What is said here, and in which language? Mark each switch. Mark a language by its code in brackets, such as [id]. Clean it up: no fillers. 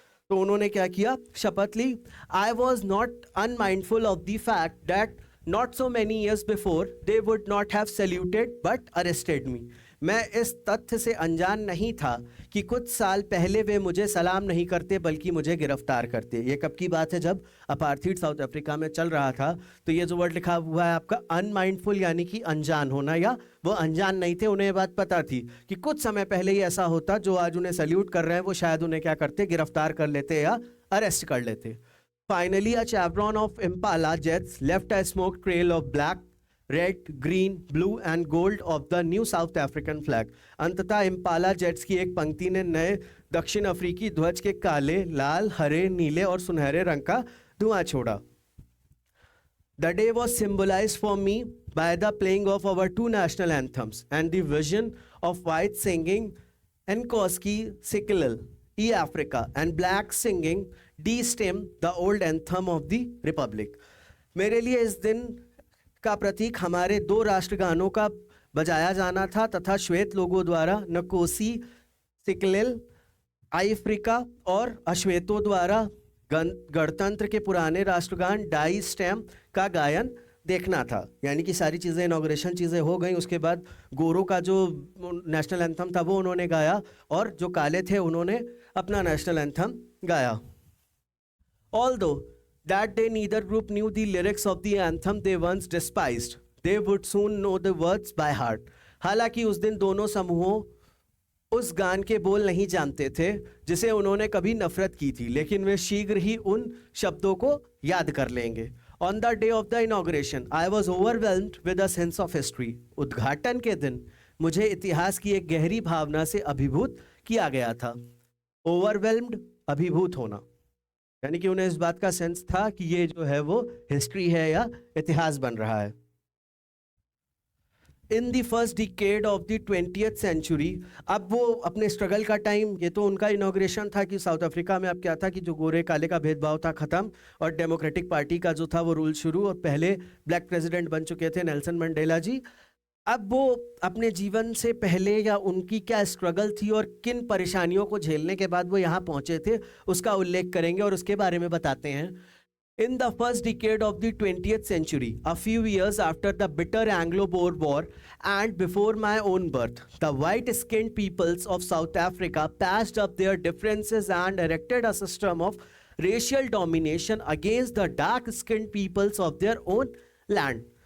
[hi] तो उन्होंने क्या किया, शपथ ली। [en] I was not unmindful of the fact that not so many years before they would not have saluted but arrested me. [hi] मैं इस तथ्य से अनजान नहीं था कि कुछ साल पहले वे मुझे सलाम नहीं करते बल्कि मुझे गिरफ्तार करते। ये कब की बात है, जब अपार्थीड साउथ अफ्रीका में चल रहा था। तो ये जो वर्ड लिखा हुआ है आपका अनमाइंडफुल, यानी कि अनजान होना, या वो अनजान नहीं थे, उन्हें ये बात पता थी कि कुछ समय पहले ही ऐसा होता, जो आज उन्हें सल्यूट कर रहे हैं वो शायद उन्हें क्या करते, गिरफ्तार कर लेते या अरेस्ट कर लेते। [en] Finally, a chevron of Impala jets left a smoke trail of black, red, green, blue and gold of the new South African flag. [hi] अंततः इम्पाला जेट्स की एक पंक्ति ने नए दक्षिण अफ्रीकी ध्वज के काले, लाल, हरे, नीले और सुनहरे रंग का धुआं छोड़ा। [en] The day was symbolized for me by the playing of our two national anthems and the vision of white singing Nkosi Sikelel, E Africa, and black singing D-Stem, the old anthem of the Republic. [hi] मेरे लिए इस दिन का प्रतीक हमारे दो राष्ट्रगानों का बजाया जाना था तथा श्वेत लोगों द्वारा नकोसी सिकलेल अफ्रीका और अश्वेतों द्वारा गणतंत्र के पुराने राष्ट्रगान डाई स्टेम का गायन देखना था। यानी कि सारी चीज़ें, इनॉग्रेशन चीज़ें हो गई, उसके बाद गोरों का जो नेशनल एंथम था वो उन्होंने गाया, और जो काले थे उन्होंने अपना नेशनल एंथम गाया। [en] Although that day neither group knew the lyrics of the anthem they once despised, they would soon know the words by heart. [hi] हालांकि उस दिन दोनों समूहों उस गान के बोल नहीं जानते थे जिसे उन्होंने कभी नफरत की थी, लेकिन वे शीघ्र ही उन शब्दों को याद कर लेंगे। [en] On the day of the inauguration, I was overwhelmed with a sense of history. [hi] उद्घाटन के दिन मुझे इतिहास की एक गहरी भावना से अभिभूत किया गया था। Overwhelmed, अभिभूत होना, यानी कि उन्हें इस बात का सेंस था कि ये जो है वो हिस्ट्री है या इतिहास बन रहा है। [en] in the first decade of the 20th century, [hi] अब वो अपने स्ट्रगल का टाइम, ये तो उनका इनॉग्रेशन था कि साउथ अफ्रीका में अब क्या था कि जो गोरे काले का भेदभाव था खत्म, और डेमोक्रेटिक पार्टी का जो था वो रूल शुरू, और पहले ब्लैक प्रेसिडेंट बन चुके थे नेल्सन मंडेला जी। अब वो अपने जीवन से पहले या उनकी क्या स्ट्रगल थी और किन परेशानियों को झेलने के बाद वो यहाँ पहुँचे थे, उसका उल्लेख करेंगे और उसके बारे में बताते हैं। [en] In the first decade of the 20th century, a few years after the bitter Anglo-Boer War and before my own birth, the white-skinned peoples of South Africa patched up their differences and erected a system of racial domination against the dark-skinned peoples of their own land.